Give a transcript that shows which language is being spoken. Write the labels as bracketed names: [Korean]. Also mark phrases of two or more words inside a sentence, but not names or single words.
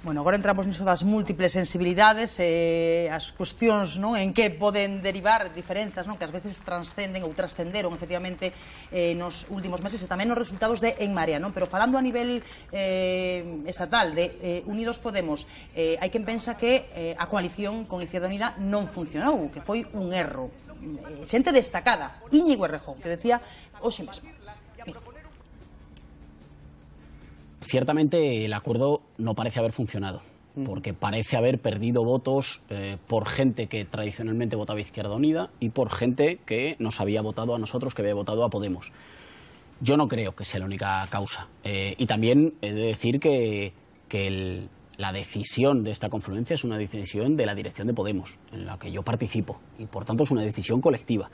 [Galician] Bueno, agora entramos niso das múltiples sensibilidades e as cuestións en que poden derivar diferenzas que ás veces transcenden ou trascenderon efectivamente nos últimos meses e tamén nos resultados de En Marea, pero falando a nivel estatal de Unidos Podemos, hai quen pensa que a coalición con Izquierda Unida non funcionou, que foi un erro. Xente destacada, Íñigo Errejón, que decía hoxe mesmo. [Spanish] Ciertamente el acuerdo no parece haber funcionado, porque parece haber perdido votos por gente que tradicionalmente votaba Izquierda Unida y por gente que nos había votado a nosotros, que había votado a Podemos. Yo no creo que sea la única causa. Y también he de decir que la decisión de esta confluencia es una decisión de la dirección de Podemos, en la que yo participo, y por tanto es una decisión colectiva.